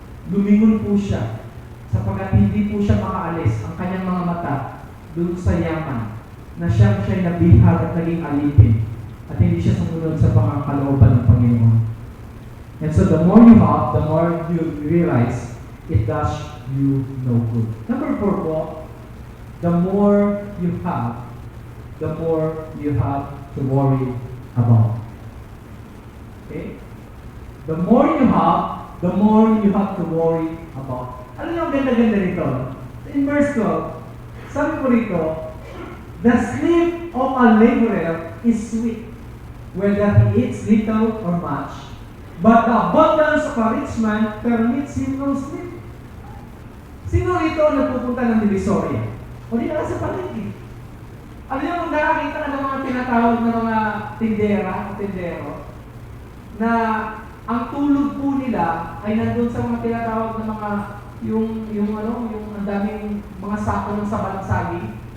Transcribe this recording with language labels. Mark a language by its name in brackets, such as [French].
[Filipino] Lumingon po siya sapagkat hindi po siya makaalis ang kanyang mga mata doon sa yaman na siya'y nabihag at naging alipin at hindi siya sumunod sa pangkalooban ng Panginoon. [English] And so the more you have, the more you realize it does you no good. Number 4 po, the more you have, the more you have to worry about. Okay? The more you have, the more you have to worry about. [Filipino] Ano yung ganda-ganda nito? [English] In verse 12, [Filipino] Sabi ko rito, [English] the sleep of a laborer is sweet, whether he eats little or much. But the abundance of a rich man permits him no sleep. [Filipino] Sino rito ang nagpupunta ng Divisoria? O di na sa palengke. Alam niyo kung nakakita ka ng mga tinatawag na mga tindera o tindero, na ang tulog po nila ay nandun sa mga tinatawag na mga yung ang daming mga sako ng sabalang saging.